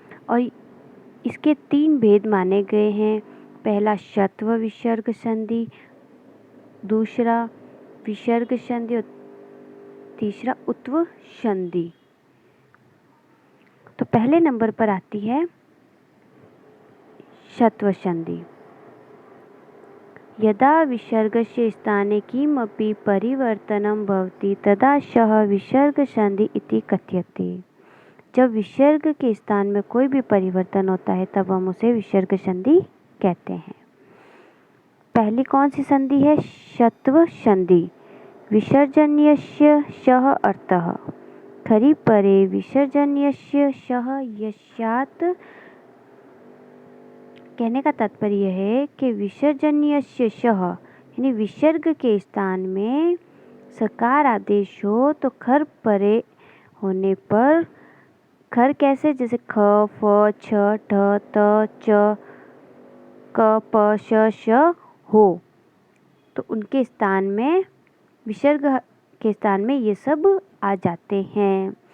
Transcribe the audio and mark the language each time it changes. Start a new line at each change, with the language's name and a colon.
Hindi: और इसके 3 भेद माने गए हैं। पहला षत्व विसर्ग संधि, दूसरा विसर्ग संधि और तीसरा उत्व संधि। तो पहले नंबर पर आती है षत्व संधि।
Sanskrit: यदा विसर्गस्य स्थाने किमपि परिवर्तनं भवति तदा सः विसर्ग संधि इति कथ्यते।
Hindi: जब विसर्ग के स्थान में कोई भी परिवर्तन होता है तब हम उसे विसर्ग संधि कहते हैं। पहली कौन सी संधि है? षत्व संधि।
Sanskrit: विसर्जनीयस्य सः अर्थः। खरि परे विसर्जनीयस्य सः यस्यात्।
Hindi: कहने का तात्पर्य है कि
Sanskrit: विसर्जनीयस्य सः
Hindi: यानी विसर्ग के स्थान में सकार आदेश हो तो खर परे होने पर, खर कैसे? जैसे ख, फ, छ, ठ, त, च, क, प, श हो, तो उनके स्थान में विसर्ग के स्थान में ये सब आ जाते हैं।